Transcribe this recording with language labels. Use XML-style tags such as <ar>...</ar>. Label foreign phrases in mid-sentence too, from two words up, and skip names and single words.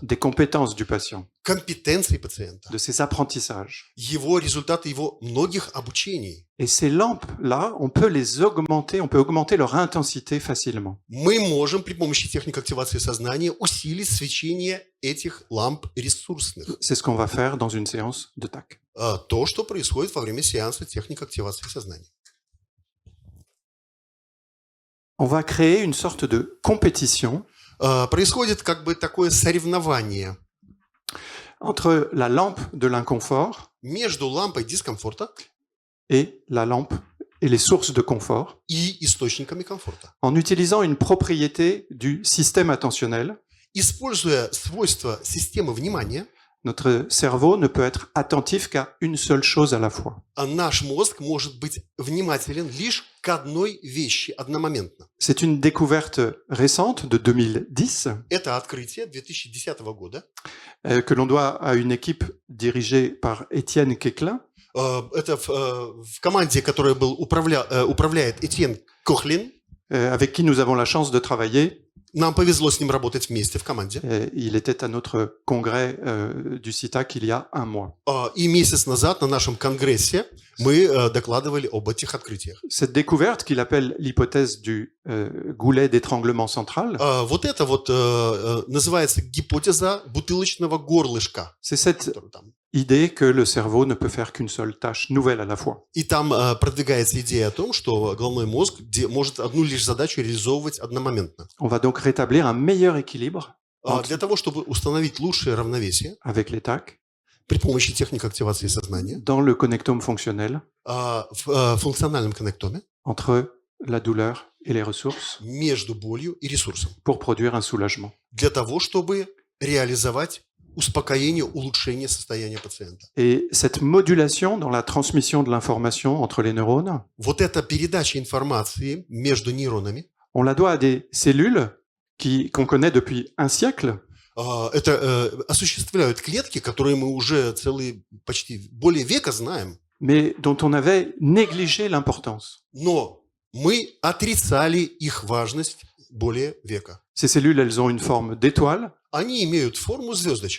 <fr>des compétences du patient,</fr> <ru>компетенции пациента,</ru> <fr>de ses apprentissages.</fr> <ru>его результаты его многих обучений.</ru> <fr>Et ces lampes-là, on peut les augmenter, on peut augmenter leur intensité facilement.</fr> <ru>Мы можем при помощи техник активации сознания усилить свечение этих ламп ресурсных.</ru> <fr>C'est ce qu'on va faire dans une séance de TAC.</fr> <ru>То, что происходит во время сеанса техник активации сознания.</ru> <fr>On va créer une sorte de compétition</fr> <ru>Происходит как бы такое соревнование</ru> <fr>entre la lampe de l'inconfort</fr> <ru>между лампой дискомфорта</ru> <fr>et la lampe et les sources de confort</fr> <ru>и источниками комфорта.</ru> <fr>en utilisant une propriété du système attentionnel.</fr> <ru>Используя свойства системы внимания,</ru> <fr>Notre cerveau ne peut être attentif qu'à une seule chose à la fois.</fr> <ru>наш мозг может быть внимателен лишь к одной вещи одномоментно.</ru> <fr>C'est une découverte récente de 2010</fr> <ru>Это открытие 2010 года.</ru> <fr>que l'on doit à une équipe dirigée par Étienne Quéclin,</fr> <ru>Это в команде, которая управляет Этьен Кохлин.</ru> <fr>avec qui nous avons la chance de travailler.</fr> <ru>Нам повезло с ним работать вместе в команде.</ru> <fr>Il était à notre congrès du CITAC il y a un mois.</fr> <ru>И месяц назад на нашем конгрессе мы докладывали об этих открытиях.</ru> <fr>Cette découverte qu'il appelle l'hypothèse du goulet d'étranglement central,</fr> <ru>Вот это вот называется гипотеза бутылочного горлышка.</ru> <fr>c'est cette</fr> <ru>Который там.</ru> <fr>idée que le cerveau ne peut faire qu'une seule tâche nouvelle à la fois.</fr> <ru>И там продвигается идея о том, что головной мозг может одну лишь задачу реализовывать одномоментно.</ru> <fr>On va donc rétablir un meilleur équilibre</fr> <ru>Для того, чтобы установить лучшее равновесие</ru> <fr>avec les TAC</fr> <ru>при помощи техник активации сознания</ru> <fr>dans le connectome fonctionnel</fr> <ru>в функциональном коннектоме</ru> <fr>entre la douleur et les ressources</fr> <ru>между болью и ресурсом.</ru> <fr>pour produire un soulagement.</fr> <ru>Для того, чтобы реализовать успокоение, улучшение состояния пациента.</ru> <fr>Et cette modulation dans la transmission de l'information entre les neurones,</fr> <ru>Вот эта передача информации между нейронами,</ru> <fr>on la doit à des cellules qu'on connaît depuis un siècle,</fr> <ru>это осуществляют клетки, которые мы уже почти более века знаем,</ru> <fr>mais dont on avait négligé l'importance.</fr> <ru>но мы отрицали их важность более века.</ru> <fr>Ces cellules, elles ont une forme d'étoile,</fr> <ru>Они имеют форму звездочек,</ru>